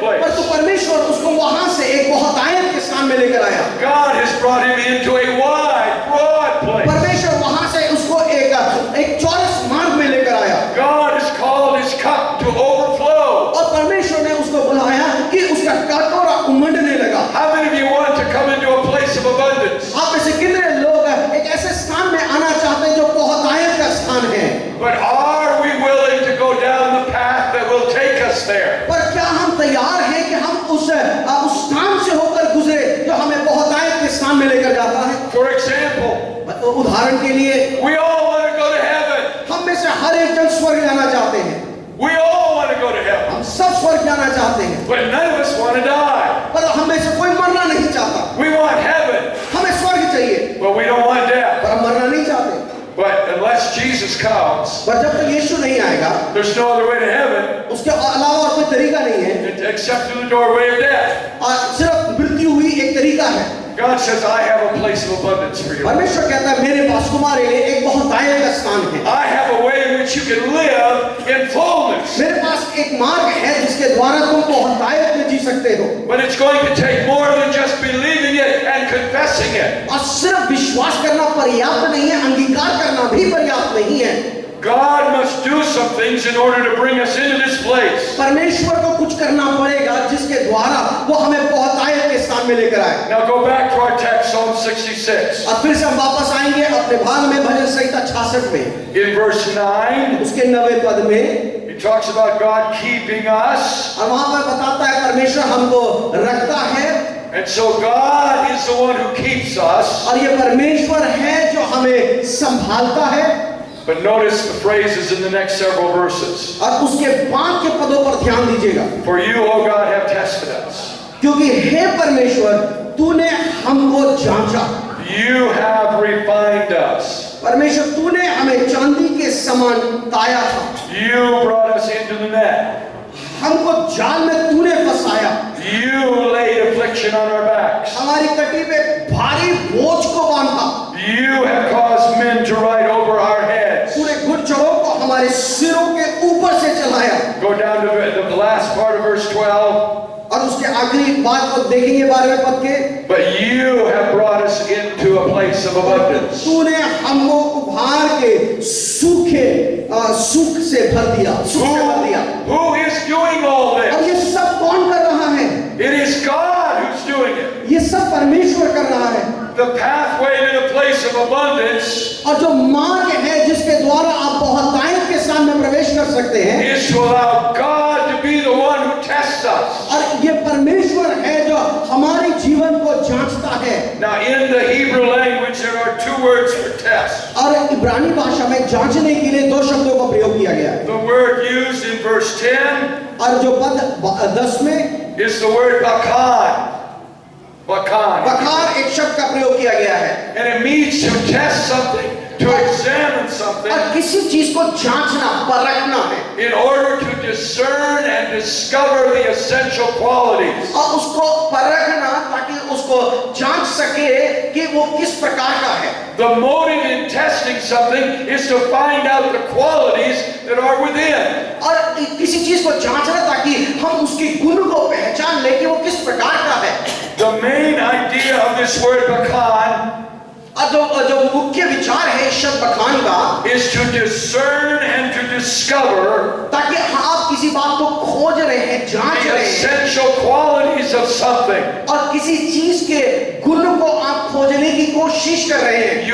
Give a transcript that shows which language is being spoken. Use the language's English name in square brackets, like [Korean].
[Hindi] पर [English] place. [Hindi] तो परमेश्वर उसको वहां से एक बहुतायत के स्थान में लेकर आया। [English] God has brought him into a wide, broad place. [Hindi] परमेश्वर वहां से उसको एक चौरस मार्ग में लेकर आया, [English] God has called his cup to overflow. [Hindi] और परमेश्वर ने उसको बुलाया कि उसका कटोरा उमड़ने लगा। [English] How many of you want to come into a place of abundance? [Hindi] आप में से कितने लोग एक ऐसे स्थान में आना चाहते हैं जो बहुतायत का स्थान है, [English] But are we willing to go down the path that will take us there? [Hindi] पर क्या हम तैयार हैं कि हम उस स्थान से होकर गुजरे जो हमें बहुतायत के स्थान में लेकर जाता है? [English] For example, [Hindi] उदाहरण के लिए, [English] we all want to go to heaven. [Hindi] हम में से हर एक जन स्वर्ग जाना चाहते हैं, [English] We all want to go to heaven. [Hindi] हम सब स्वर्ग जाना चाहते हैं, [English] But none of us want to die. [Hindi] पर हम में से कोई मरना नहीं चाहता। [English] We want heaven, [Hindi] हमें स्वर्ग चाहिए, [English] but we don't want death. [Hindi] पर हम मरना नहीं चाहते। [English] But unless Jesus comes, [Hindi] पर जब तक यीशु नहीं आएगा, [English] there's no other way to heaven [Hindi] उसके अलावा और कोई तरीका नहीं है, [English] except through the doorway of death. [Hindi] और सिर्फ मृत्यु हुई एक तरीका है। [English] God says, I have a place of abundance for you. [Hindi] परमेश्वर कहता है मेरे पास तुम्हारे लिए एक बहुतायत का स्थान है, [English] I have a way in which you can live in fullness. [Hindi] मेरे पास एक मार्ग है जिसके द्वारा तुम बहुतायत में जी सकते हो। [English] But it's going to take more than just believing it and confessing it. [Hindi] और सिर्फ विश्वास करना पर्याप्त नहीं है, अंगीकार करना भी पर्याप्त नहीं है। [English] God must do some things in order to bring us into this place. [Hindi] परमेश्वर को कुछ करना पड़ेगा जिसके द्वारा वो हमें बहुतायत के स्थान में लेकर आए। [English] Now go back to our text, Psalm 66. [Hindi] और फिर से हम वापस आएंगे अपने भाग में, भजन संहिता 66 में, [English] In verse 9, [Hindi] उसके 9वें पद में, [English] he talks about God keeping us. [Hindi] और वहां पर बताता है परमेश्वर हमको रखता है [English] And so God is the one who keeps us. [Hindi] और ये परमेश्वर है जो हमें संभालता है। [English] But notice the phrases in the next several verses. [Hindi] और उसके बाद के पदों पर ध्यान दीजिएगा। [English] For you, O God, have tested us. [Hindi] क्योंकि हे परमेश्वर तूने हमको जांचा। [English] You have refined us. [Hindi] परमेश्वर तूने हमें चांदी के समान ताया था। [English] You brought us into the net. [Hindi] हमको जाल में तूने फंसाया। [English] You laid affliction on our backs. [Hindi] हमारी कटी पे भारी बोझ को बांधा। [English] You have caused men to ride over our heads. [Hindi] तूने घुड़चढ़ों को हमारे सिरों के ऊपर से चलाया। [English] Go down to the last part of verse 12. [Hindi] और उसके आखिरी बात को देखेंगे 12वें पद के। [English] But you have brought us into a place of abundance. [Hindi] तूने हमको उभार के सुख से भर दिया। [English] Who is doing all [Hindi] अब [English] this? [Hindi] ये सब कौन कर रहा है? [English] It is God who's doing it. [Hindi] ये सब परमेश्वर कर रहा है। [English] The pathway to the place of abundance [Hindi] और जो मार्ग है जिसके द्वारा आप बहुतायत के सामने प्रवेश कर सकते हैं, [English] is to allow God to be the one who tests us. [Hindi] और ये परमेश्वर है जो हमारे जीवन को जांचता है। [English] Now, in the Hebrew language, there are two words for test. [Hindi] और इब्रानी भाषा में जांचने के लिए दो शब्दों का प्रयोग किया गया है। [English] The word used in verse 10 [Hindi] और जो पद 10 में [English] is the word bakan. Bakan. [Hindi] बखार एक शब्द का प्रयोग किया गया है। [English] And it means to test something, to examine something, [Hindi] और किसी चीज को जांचना, परखना है। [English] in order to discern and discover the essential qualities. [Hindi] और उसको परखना ताकि उसको जांच सके कि वो किस प्रकार का है। [English] The motive in testing something is to find out the qualities that are within. [Hindi] और किसी चीज को जांचना ताकि हम उसके गुण को पहचान ले कि वो किस प्रकार का है। [English] The main idea of this word bakan [Hindi] और जो मुख्य विचार है इस शब्द बखान का, [English] is to discern and to discover [Hindi] ताकि आप किसी बात को खोज रहे हैं, जांच [English] the [Hindi] रहे हैं, [English] essential qualities of something. [Hindi] और किसी चीज के गुण को आप खोजने की कोशिश कर रहे हैं।